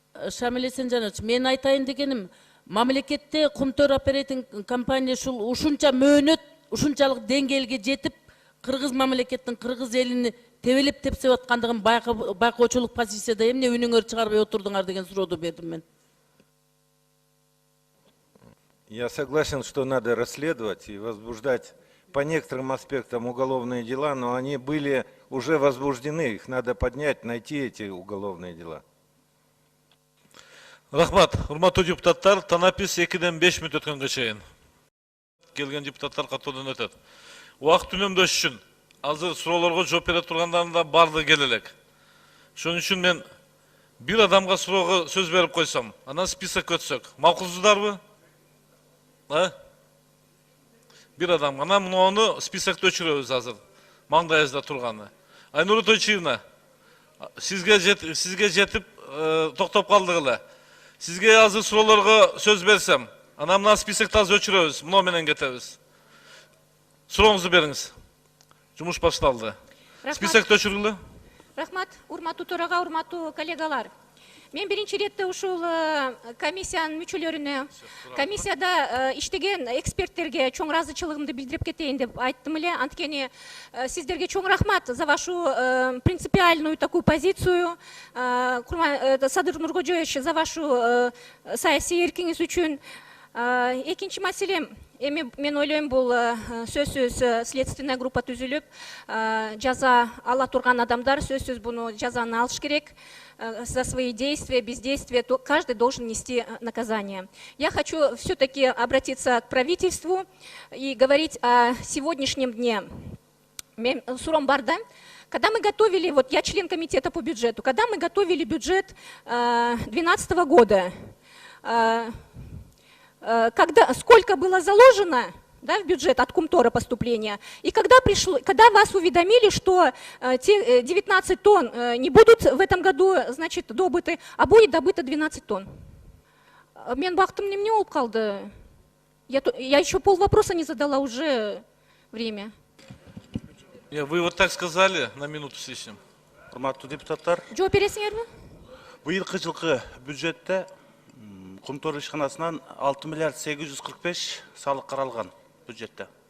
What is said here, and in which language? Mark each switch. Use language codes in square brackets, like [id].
[ky] Шамиль Есенжанович, мен айтайын дегеним, мамлекетте Кумтөр оперейтинг компания ушунча мөөнөт, ушунчалык деңгээлге жетип, кыргыз мамлекеттин, кыргыз элини тебелеп тепсеп аткандыгын байкоочулук позицияда эмне үнүңөр чыгарбай отурдуңар деген сурооду бердим мен. [ru] Я согласен, что надо расследовать и возбуждать по некоторым аспектам уголовные дела, но они были уже возбуждены, их надо поднять, найти эти уголовные дела. [ky] Рахмат, урматтуу депутаттар, танапис 2-ден 5 мүнөт өткөнгө чейин. Келген депутаттар катуудан өтөт. Убакыт үнөмдөш үчүн азыр суроолорго жооп бере тургандардын да бардыгы келелек. Ошон үчүн мен бир адамга суроого сөз берип койсом, анан список өтсөк, макулсуздарбы? Бир адам, анан муну списокто өчүрөбүз азыр. Маңдайыбызда турганы. Айнура Тойчиевна, сизге жетип токтоп калдык эле. Сизге азыр суроолорго сөз берсем, анан мына списокты азыр өчүрөбүз, муну менен кетебиз. Сурооңузду бериңиз. Жумуш башталды. Списокты өчүргүлө. Рахмат, урматтуу төрага, урматтуу коллегалар. Мен биринчи иретте ушул комиссиянын мүчөлөрүнө, комиссияда иштеген эксперттерге чоң ыраазычылыгымды билдирип кетейин деп айттым эле. Анткени сиздерге чоң рахмат [ru] за вашу принципиальную такую позицию. [ky] Садыр Нургожоевич, [ru] за вашу [ky] саясий эркиңиз үчүн. Экинчи маселем, эми мен ойлойм, бул сөзсүз [ru] следственная группа [ky] түзүлүп, жаза ала турган адамдар сөзсүз буну жазаны алыш керек. [ru] За свои действия, бездействия, то каждый должен нести наказание. Я хочу все-таки обратиться к правительству и говорить о сегодняшнем дне. Суром Барда, когда мы готовили, вот я член комитета по бюджету, когда мы готовили бюджет 2012 года, сколько было заложено, да, в бюджет от Кумтора поступления, и когда вас уведомили, что те 19 тонн не будут в этом году, значит, добыты, а будет добыто 12 тонн. [ky] Мен бактым не болуп калды. [ru] Я еще пол вопроса не задала, уже время. Вы вот так сказали, на минуту с лишним. [ky] Урматтуу депутаттар, Жооп бересиңерби? быйылкы жылкы бюджетте Кумтор ишканасынан 6 миллиард 845 салык каралган бюджетте.